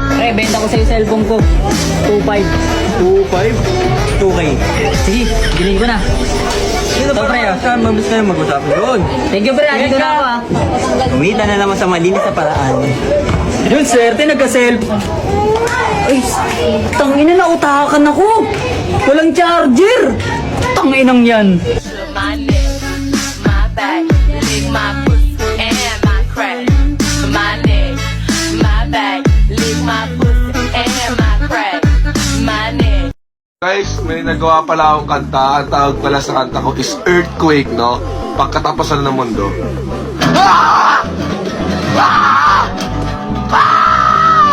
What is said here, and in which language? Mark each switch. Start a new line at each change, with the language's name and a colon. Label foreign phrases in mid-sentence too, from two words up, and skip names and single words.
Filipino: benta ko sa'yo cellphone ko. 2.5. 2.5? 2K. Sige, bilhin ko na. Sino ba pre? Saan mabis kayo mag-usapan doon?
English: Thank you,
Filipino: pre. Dito na ako, Kumita na naman sa malinis na paraan. Yun, swerte, nagka-cellphone. Ay, tangina na, utakan ako. Walang charger. Tanginang yan.
English: My neck, my back, lick my pussy and my crack. My neck, my back, lick my pussy and my crack. My neck.
Filipino: Guys, may nagawa pala akong kanta. Ang tawag pala sa kanta ko is Earthquake, no? Pagkatapusan ng mundo. Ah! Ah! Ah!